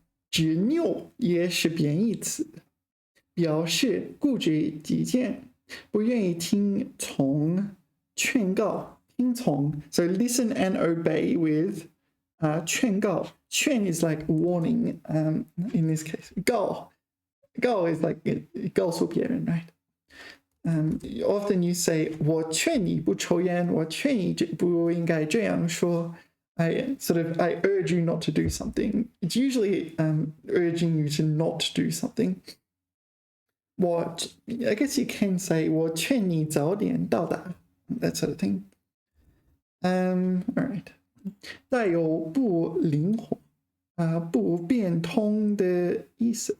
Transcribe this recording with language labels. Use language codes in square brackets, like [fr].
[zh] 执拗也是贬义词，表示固执己见，不愿意听从劝告。听从. [en] So listen and obey with 劝告. 劝 is like warning. In this case, 告 is like [zh] 告诉别人, [en] right? Often you say [zh] 我劝你不抽烟，我劝你不应该这样说。 [en] I urge you not to do something. It's usually urging you to not do something. I guess you can say [zh] 我劝你早点到达, [en] that sort of thing. All right. [zh] 带有不灵活、不变通的意思。